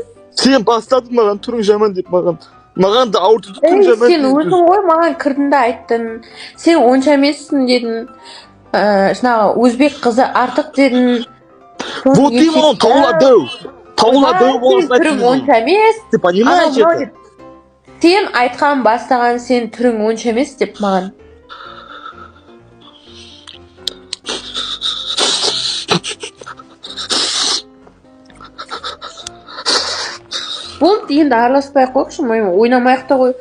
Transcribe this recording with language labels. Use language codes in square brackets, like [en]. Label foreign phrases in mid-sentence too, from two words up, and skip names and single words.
[kk] Сен бастадың маған түрің жаман деп маған да ауыртып түрің жаман. Сен өзің ғой маған кірдің да айттың. Сен онша емессің дедің. Жаңағы өзбек қызы артық дедің. [ru] Вот именно [kk] тауладау боласың айттың. Түрің онша емес. [ru] Ты понимаешь это? [kk] Сен айтқан бастаған сен түрің онша емес деп маған. Болды, енді араласпай ақ қойықшы, ойнамай ақ та қой.